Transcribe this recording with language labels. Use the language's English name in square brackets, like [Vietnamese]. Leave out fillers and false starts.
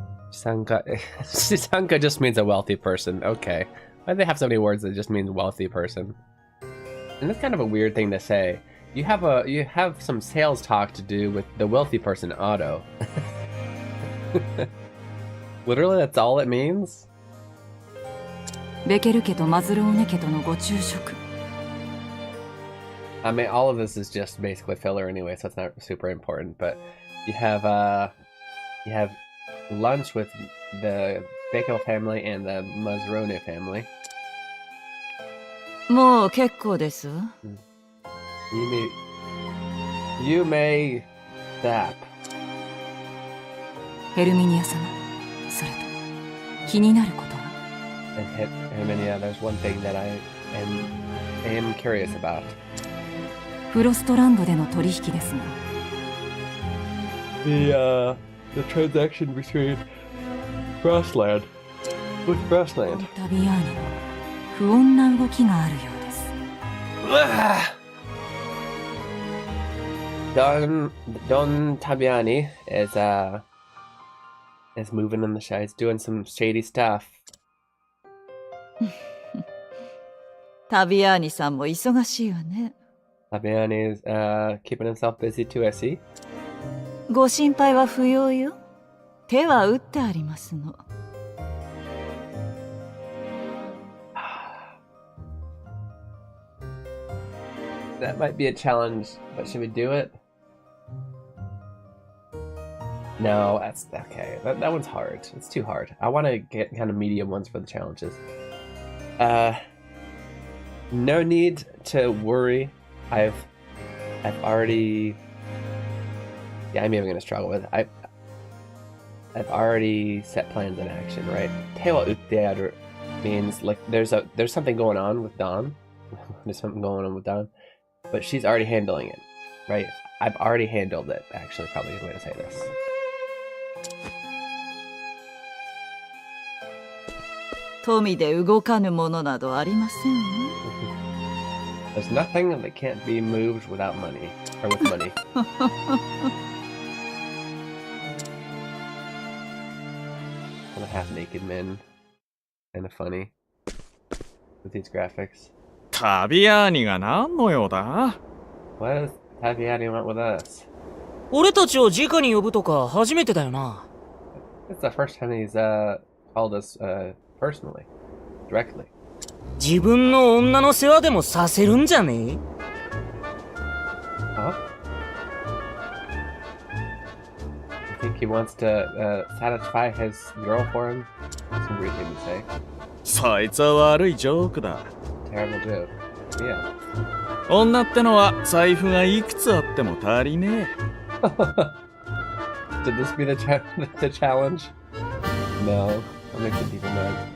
[English] Shisanka just means a wealthy person. Okay. Why do they have so many words that just mean wealthy person? And that's kind of a weird thing to say. You have some sales talk to do with the wealthy person, Otto. Literally, that's all it means? [Japanese] ベケル家とマズローネ家とのご昼食。 [English] I mean, all of this is just basically filler anyway, so it's not super important. But you have lunch with the Bakel family and the Mazrone family. [Japanese] もう結構です。 [English] You may stop. [Japanese] ヘルミニア様、それと気になることは。 [English] And Herminia, there's one thing that I am curious about. [Japanese] フロストランドでの取引ですが。 [English] The transaction between Frostland with Frostland. [Japanese] タビアーニの不穏な動きがあるようです。 [English] Don Tabiani is moving in the shy. He's doing some shady stuff. [Japanese] タビアーニさんも忙しいわね。 [English] Tabiani is keeping himself busy too, I see. [Japanese] ご心配は不要よ。手は打ってありますの。 [English] That might be a challenge, but should we do it? No, that's okay. That one's hard. It's too hard. I want to get kind of medium ones for the challenges. No need to worry. I've already. Yeah, I'm even gonna struggle with it. I've already set plans in action, right? [Japanese] Tewa uttearu [English] means like there's something going on with Dawn. There's something going on with Dawn, but she's already handling it, right? I've already handled it. Actually, probably a good way to say this. [Japanese] 富で動かぬものなどありませんわ。 [English] There's nothing that can't be moved without money. Or with money. And a half-naked men. Kinda funny. With these graphics. [Japanese] タビアーニが何の用だ? [English] What does Taviani want with us? [Japanese] 俺たちを直に呼ぶとか初めてだよな。 [English] It's the first time he's called us personally. Directly. [Japanese] 自分の女の世話でもさせるんじゃねえ? Huh? [English] You think he wants to satisfy his girl for him? That's a weird thing to say. [Japanese] そいつは悪いジョークだ。 [English] Terrible joke. Yeah. [Japanese] 女ってのは財布がいくつあっても足りねえ。 [English] Did this be the challenge? No. I'll make the people mad.